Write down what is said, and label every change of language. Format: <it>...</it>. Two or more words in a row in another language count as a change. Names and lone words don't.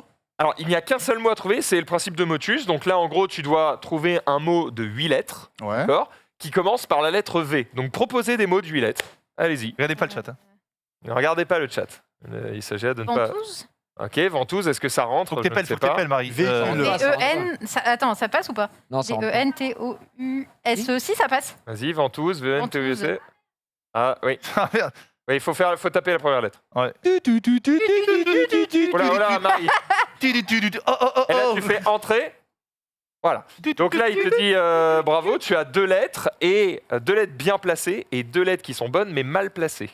<fr>Alors, il n'y a qu'un seul mot à trouver, c'est le principe de motus. Donc là, en gros, tu dois trouver un mot de 8 lettres, Ouais. d'accord, qui commence par la lettre V. Donc, proposez des mots de 8 lettres. Allez-y. Regardez pas le chat. Hein. Ne regardez pas le chat. Il s'agit de ne pas... Ventouse Ok, ventouse, est-ce que ça rentre? Faut que Je ne t'épelles, sais faut que pas. t'épelles, Marie. V, le- D-E-N. Attends, ça passe ou pas Non, ça rentre pas. D-E-N-T-O-U-S aussi, ça passe. Vas-y, ventouse, Ventouse. V-N-T-U-S-E. Ah, oui. Ah, merde. Oui, il faut taper la première lettre. Ouais. Oh là, Marie. Oh. Et là, tu fais entrer. Voilà. Donc là, il te dit bravo, tu as 2 lettres, et 2 lettres bien placées, et 2 lettres qui sont bonnes, mais mal placées.</fr>